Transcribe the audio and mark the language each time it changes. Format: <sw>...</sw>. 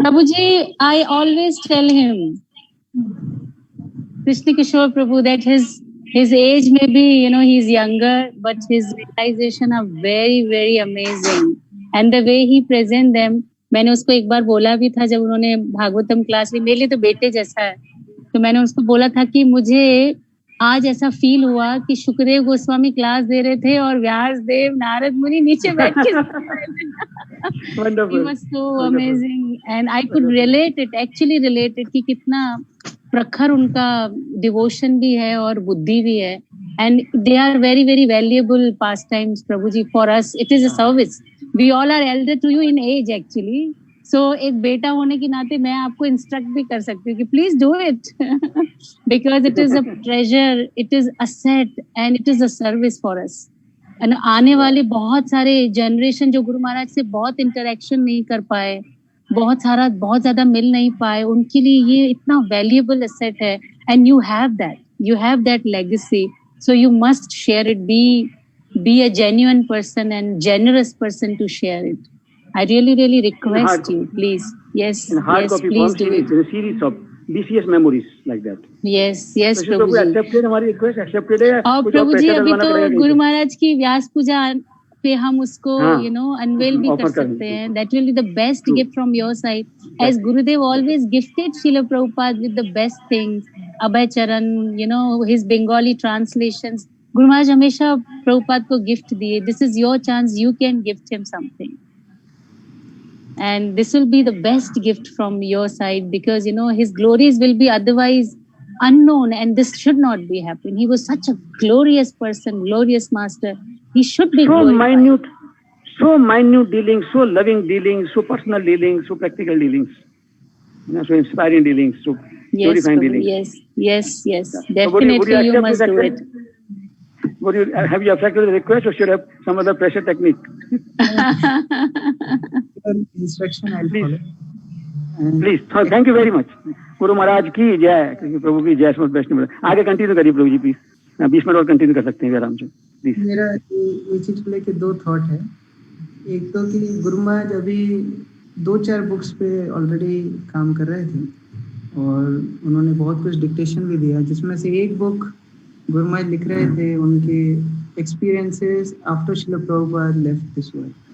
<en>Prabhu ji, I always tell him, Krishna Kishore Prabhu, that his age may be, he's younger, but his realization are very, very amazing. And the way he present them,</en> <hi>मैंने उसको एक बार बोला भी था जब उन्होंने Bhagavatam class ली, मेरे लिए तो बेटे जैसा है, तो मैंने उसको बोला था कि मुझे आज ऐसा फील हुआ कि शुकदेव गोस्वामी क्लास दे रहे थे और व्यास देव, नारद मुनि नीचे बैठ के</hi> <en>He was so amazing and I could relate it,</en> <hi>actually relate it कि कितना प्रखर उनका डिवोशन भी है और बुद्धि भी है।</hi> <en>And they are very, very valuable pastimes, Prabhu ji, for us. It is a service. We all are elder to you in age actually. So</en> <hi>एक बेटा होने के नाते मैं आपको इंस्ट्रक्ट भी कर सकती हूँ कि</hi> <en>Please do it because it is a treasure, it is asset and it is a service for us.</en> <hi>And आने वाले बहुत सारे जनरेशन जो गुरु महाराज से बहुत इंटरेक्शन नहीं कर पाए, बहुत ज्यादा मिल नहीं पाए, उनके लिए ये इतना वैल्यूएबल एसेट है।</hi> <en>And you have that legacy, so you must share it, be a genuine person and generous person to share it. I really request you, please. Yes, please do it. A series of BCS memories like that. Yes, Prabhu ji.</en> <hi>Accepted, हमारी request accepted है। और प्रभु जी अभी तो गुरु महाराज की व्यास पूजा पे हम उसको unwell भी कर सकते हैं।</hi> <en>That will be the best gift from your side. As Gurudev always gifted Srila Prabhupada with the best things. Abhay Charan, his Bengali translations.</en> <hi>Guru Maharaj हमेशा प्रभुपाद को गिफ्ट दिए।</hi> <en>This is your chance. You can gift him something. and this will be the best gift from your side, because his glories will be otherwise unknown, and this should not be happening. He was such a glorious person, glorious master. He should be glorified. So minute dealings, so loving dealings, so personal dealings, so practical dealings, so inspiring dealings, so purifying dealings. Yes. Definitely, you must do it. Have you accepted the request, or should I have some other pressure technique? Instruction I'll follow. Please, thank you very much.</en> <hi>Guru Maharaj की जय, प्रभु की जय। वैष्णव आगे continue करिए प्रभु जी, please 20 minute और continue कर सकते हैं आराम से प्लीज। मेरा ये चीज को लेके 2 थॉट है। एक तो कि गुरु महाराज अभी 2-4 बुक्स पे ऑलरेडी काम कर रहे थे और उन्होंने बहुत कुछ डिक्टेशन भी दिया, जिसमें से एक बुक गुरु महाराज लिख रहे थे उनके experiences</hi> <en>After Srila Prabhupada left this world.</en>